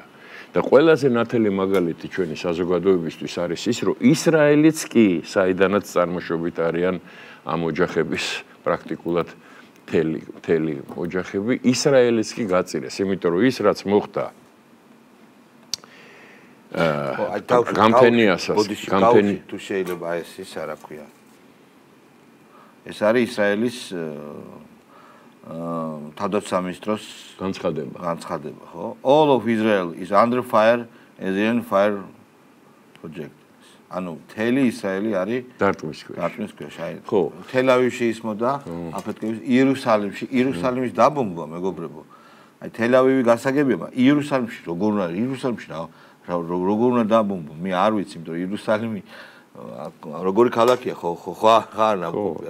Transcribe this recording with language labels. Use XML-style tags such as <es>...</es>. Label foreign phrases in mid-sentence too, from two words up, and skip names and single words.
<ka>და ყველაზე ნათელი მაგალითი ჩვენი საზოგადოებისთვის არის ის, რომ ისრაელიც კი, საიდანაც წარმოშობით არიან ამ ოჯახების პრაქტიკულად მთელი ოჯახები, ისრაელიც კი გაწირეს, იმიტომ რომ ის რაც მოხდა გამთენიასას, თუ შეიძლება ეს არა ქვია. ეს არის ისრაელის თავდაცვის სამინისტროს განცხადება, ხო?</ka> <en>All of Israel is under fire as Iran fire project.</en> <ka>ანუ მთელი ისრაელი არის დარტყმის ქვეშ. აი, ხო. თელ-ავივში ისმოდა აფეთქების იერუსალიმის დაბომბვა, მეგობრებო. აი, თელ-ავივი გასაგებია, იერუსალიმში როგორ არის? იერუსალიმში როგორ უნდა დაბომბვა? მე არ ვიცი, იმიტომ რომ იერუსალიმი როგორი ქალაქია, ხო არ ნაკობია.</ka>